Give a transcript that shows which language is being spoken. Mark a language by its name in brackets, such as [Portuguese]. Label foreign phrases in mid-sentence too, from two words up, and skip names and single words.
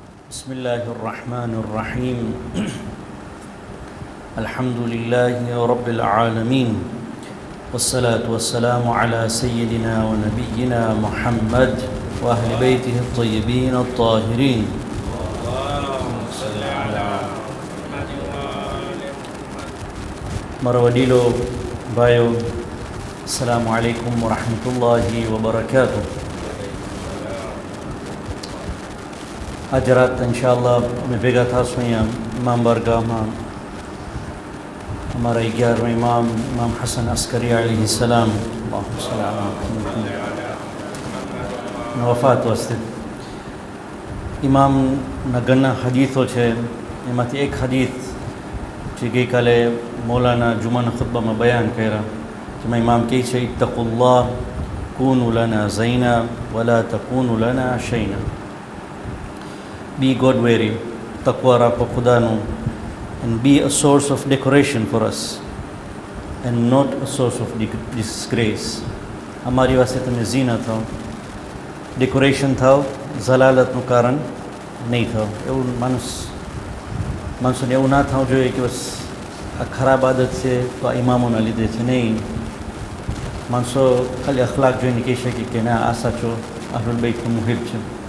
[Arabic] بسم الله الرحمن الرحيم الحمد لله رب العالمين والصلاة والسلام على سيدنا ونبينا محمد وأهل بيته الطيبين الطاهرين مروديلو بايو السلام عليكم ورحمة الله وبركاته. [Gujarati] આજ રાત ઇન્શાઅલ્લાહ અમે ભેગા થઈશું અહીંયા ઇમામ બારગાહમાં. અમારા 11મા ઇમામ હસન અસ્કરી અલૈહિ સલામ વફાત વસ્તે ઇમામના ઘણા હદીથો છે. એમાંથી એક હદીથ જે ગઈકાલે મૌલાના જુમાના ખુતબામાં બયાન કર્યા, જેમાં ઇમામ કહે છે, [Arabic] اتقوا الله كونوا لنا زينا ولا تكونوا لنا شينا. [English] Be God wary, [Gujarati] તકવા રાખો ખુદાનું, [English] and be a source of decoration for us and not a source of disgrace. [Gujarati] અમારી વાસ્તે તમે ઝીના થાઓ, ડેકોરેશન થાઓ, ઝલાલતનું કારણ નહીં થાઓ. એવું માણસોને એવું ના થવું જોઈએ કે બસ આ ખરાબ આદત છે તો આ ઇમામોના લીધે છે. નહીં, માણસો ખાલી અખલાક જોઈને કહી શકે કે ના આ સાચો અહલુલ બૈતનું મુહિબ છે.